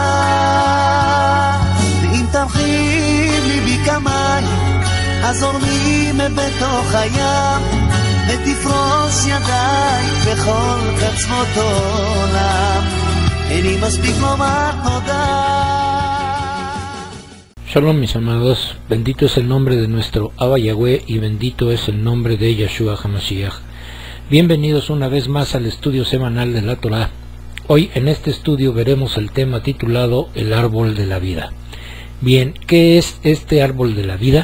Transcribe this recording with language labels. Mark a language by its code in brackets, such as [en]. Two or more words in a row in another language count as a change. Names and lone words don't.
[he] ואם תרחיב ליבי כמים הזורמים בתוך הים, ותפרוס אפרוס ידיי בכל קצוות עולם, איני מספיק לומר תודה. [es] Shalom, mis amados, bendito es el nombre de nuestro Abba Yahweh y bendito es el nombre de Yeshua HaMashiach. Bienvenidos una vez más al estudio semanal de la Torah. Hoy en este estudio veremos el tema titulado El Árbol de la Vida. Bien, ¿qué es este Árbol de la Vida?